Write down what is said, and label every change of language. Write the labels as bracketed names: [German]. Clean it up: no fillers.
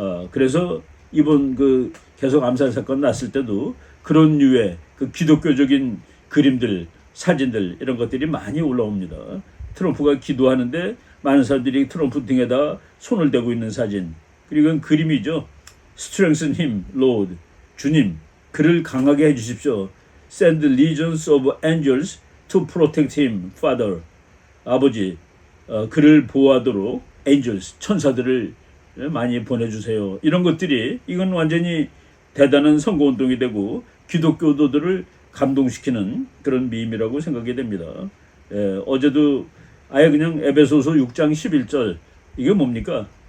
[Korean] 그래서 이번 그 계속 암살 사건 났을 때도 그런 류의 그 기독교적인 그림들, 사진들 이런 것들이 많이 올라옵니다. 트럼프가 기도하는데 많은 사람들이 트럼프 등에다 손을 대고 있는 사진. 그리고 이건 그림이죠. [English] Strengthen him, Lord. [Korean] 주님, 그를 강하게 해주십시오. [English] Send legions of angels to protect him, Father. [Korean] 아버지, 그를 보호하도록 angels, 천사들을 많이 보내주세요. 이런 것들이 이건 완전히 대단한 선거운동이 되고 기독교도들을 감동시키는 그런 밈이라고 생각이 됩니다. 어제도 아예 그냥 에베소서 6장 11절 이게 뭡니까?